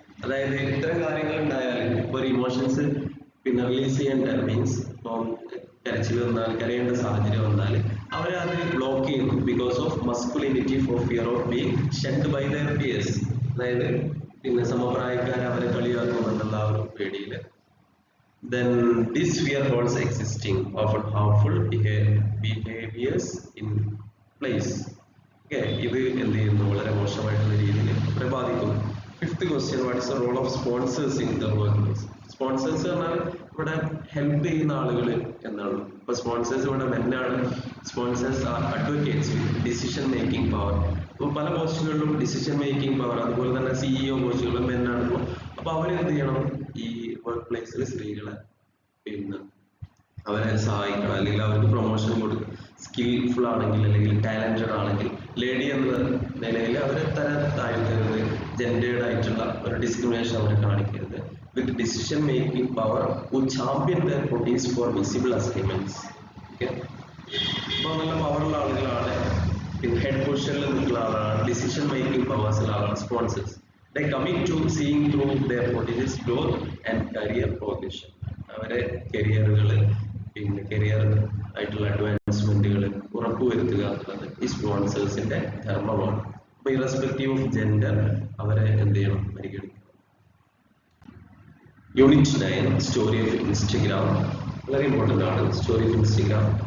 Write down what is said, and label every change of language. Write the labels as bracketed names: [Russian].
[Malayalam] അതായത് ഇത്തരം കാര്യങ്ങൾ ഉണ്ടായാൽ ഇപ്പോൾ ഒരു ഇമോഷൻസ് പിന്നെ റിലീസ് ചെയ്യേണ്ട മീൻസ് ഇപ്പം കരച്ചിൽ വന്നാൽ, കരയേണ്ട സാഹചര്യം വന്നാൽ അവരെ അത് ബ്ലോക്ക് ചെയ്യുന്നു [English] Because of masculinity, for fear of being shunned by their peers. [Malayalam] അതായത് പിന്നെ സമപ്രായക്കാർ അവരെ കളിയാക്കുമെന്നുള്ള ആ ഒരു പേടിയിൽ. [English] Then this fear holds existing often harmful behaviors in place. [Malayalam] Okay, ഇത് എന്ത് ചെയ്യുന്നു, വളരെ മോശമായിട്ടുള്ള രീതിയിൽ അവരെ ബാധിക്കുന്നു. [English] Fifth question, what is the role of sponsors in the workplace? [Malayalam] Sponsors പറഞ്ഞാൽ ഇവിടെ ഹെൽപ്പ് ചെയ്യുന്ന ആളുകൾ എന്നാണ്. ഇപ്പൊ സ്പോൺസേഴ്സ് ഇവിടെ മെന്നാണ്. [English] Sponsors are advocates with decision making power. [Malayalam] ഇപ്പൊ പല പോസ്റ്റുകളിലും ഡിസിഷൻ മേക്കിംഗ് പവർ, അതുപോലെ തന്നെ CEO പോസ്റ്റുകളിലും മെന്നാണ്. അപ്പൊ അവരെന്ത് ചെയ്യണം, ഈ വർക്ക് പ്ലേസിൽ സ്ത്രീകളെ പിന്നെ അവരെ സഹായിക്കണം, അല്ലെങ്കിൽ അവർക്ക് പ്രൊമോഷൻ കൊടുക്കണം. സ്കിൽഫുൾ ആണെങ്കിൽ അല്ലെങ്കിൽ ടാലന്റഡ് ആണെങ്കിൽ ലേഡി എന്ന നിലയിൽ അവരെ താഴ്ത്തരുത്, ജെൻഡേർഡ് ആയിട്ടുള്ള ഒരു ഡിസ്ക്രിമിനേഷൻ അവരെ കാണിക്കരുത്. [English] With decision making power who champion their bodies for visible achievements. [Malayalam] Okay, അപ്പൊ നല്ല പവറുള്ള ആളുകളാണ്, പിന്നെ ഹെഡ് പൊസിഷനിൽ നിൽക്കുന്ന ആളാണ്, ഡിസിഷൻ മേക്കിംഗ് പവേഴ്സുള്ള ആളാണ് sponsors. [English] They commit to seeing through their bodies growth and career progression. [Malayalam] അവരെ കരിയറുകൾ പിന്നെ കരിയർ ആയിട്ടുള്ള അഡ്വാൻസ്മെന്റുകൾ ഉറപ്പുവരുത്തുക എന്നുള്ളത് ഈ സ്പോൺസേഴ്സിന്റെ ധർമ്മമാണ്. അപ്പൊ ഇറസ്പെക്റ്റീവ് ഓഫ് ജെൻഡർ അവരെ എന്ത് ചെയ്യണം, പരിഗണിക്കണം. യൂണിറ്റ് 9 സ്റ്റോറി ഓഫ് ഇൻസ്റ്റഗ്രാം വളരെ ഇമ്പോർട്ടൻ്റ് ആണ്. Story of Instagram.